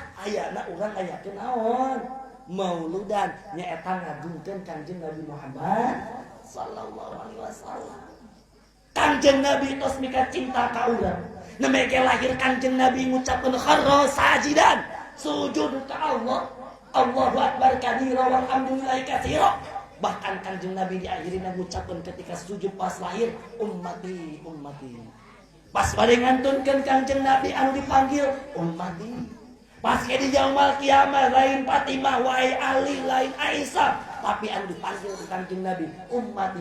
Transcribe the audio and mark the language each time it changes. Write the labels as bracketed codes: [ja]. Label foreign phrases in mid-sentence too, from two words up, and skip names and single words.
[su] Ayana urang ayakeun naon? Mauludan nyaeta ngagungkeun Kanjeng Nabi Muhammad [ar] صلى الله عليه وسلم. [su] Kanjeng Nabi tos mika cinta ka urang. Nemeke lahir Kanjeng Nabi ngucapkeun [ar] خر ساجدا, [su] sujud ka Allah. [ar] الله أكبر كبيرا والحمد لله كثيرا. [su] Bahkan Kanjeng Nabi diakhirina ngucapkeun ketika sujud pas lahir, [ar] أمتي أمتي. [su] Pas pada ngantunkeun Kanjeng Nabi anu dipanggil ummati. Pas ke di [ar] يوم القيامة [su] lain Fatimah wae Ali lain Aisyah, tapi anu dipanggil ku Kanjeng Nabi ummati.